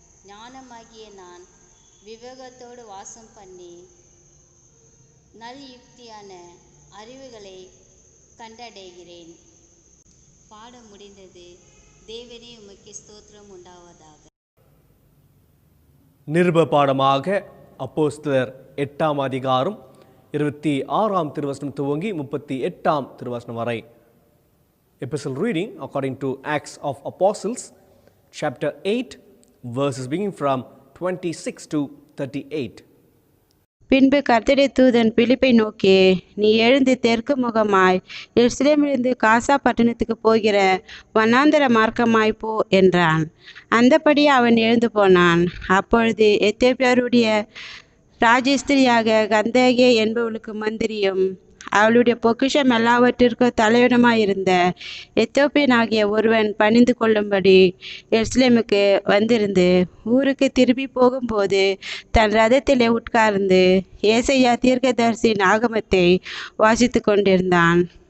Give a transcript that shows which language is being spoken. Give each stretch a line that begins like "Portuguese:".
Tamil: ஞானமாகிய நான் விவேகத்தோடு வாசம் பண்ணி நல் யுக்தியான அறிவுகளை கண்டடைகிறேன். பாடம் முடிந்தது. தேவனே, உமக்கு ஸ்தோத்திரம் உண்டாவதாக. நிருப பாடமாக அப்போஸ்தலர் 8ஆம் அதிகாரம் 26ஆம் திருவசனம் துவங்கி 38ஆம் திருவசனம் வரை.
English: Epistle reading according to Acts of Apostles chapter 8 verses beginning from 26 to 38.
Tamil: பின்பு கர்த்தருடைய தூதன் பிலிப்பை நோக்கி, நீ எழுந்து தெற்கு முகமாய் எருசலேமிலிருந்து காசா பட்டணத்துக்கு போகிற வனாந்தர மார்க்கமாய் போ என்றான். அந்தபடி அவன் எழுந்து போனான். அப்பொழுது எத்தியோப்பியருடைய ராஜஸ்திரியாக கந்தகே என்பவளுக்கு மந்திரியும் அவளுடைய பொக்கிஷம் எல்லாவற்றிற்கும் தலைவனுமாயிருந்த எத்தியோப்பியனாகிய ஒருவன் பணிந்து கொள்ளும்படி எருசலேமுக்கு வந்திருந்து ஊருக்கு திரும்பி போகும்போது தன் ரதத்திலே உட்கார்ந்து ஏசாயா தீர்க்கதரிசியின் ஆகமத்தை வாசித்து கொண்டிருந்தான்.